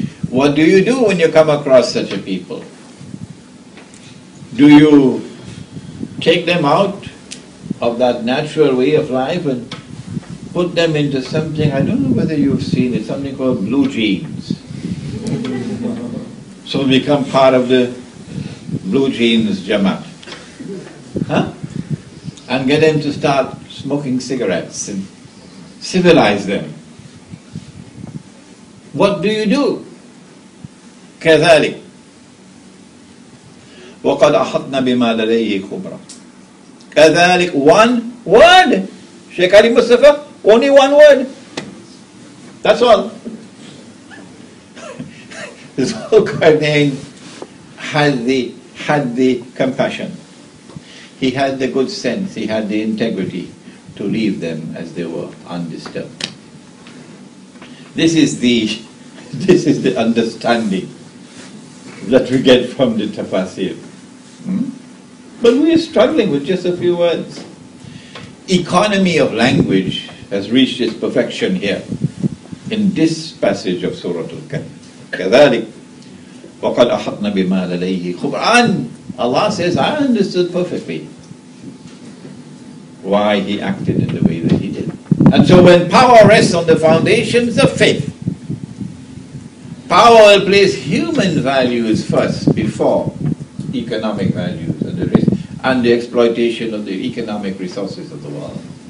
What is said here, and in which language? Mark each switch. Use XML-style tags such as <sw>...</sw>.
<en>What do you do when you come across such a people? Do you take them out of that natural way of life and put them into something, I don't know whether you've seen it, something called blue jeans? So become part of the blue jeans Jamaat. Huh? And get them to start smoking cigarettes and civilize them. What do you do?</en> <ar>كذلك وقد أحطنا بما لديه خبرا.</ar> <en>كذلك, one word. Sheikh Ali Mustafa, only one word. That's all. This whole Qarnayn had the compassion. He had the good sense, he had the integrity to leave them as they were, undisturbed. This is the understanding that we get from the tafsir. But we are struggling with just a few words. Economy of language has reached its perfection here in this passage of Surah Al-Kahf.</en> <ar>كذلك وقد أحطنا بما لديه خبرا.</ar> <en>Allah says, I understood perfectly why he acted in the way that he did. And so when power rests on the foundations of faith, power will place human values first before economic values and the exploitation of the economic resources of the world.</en>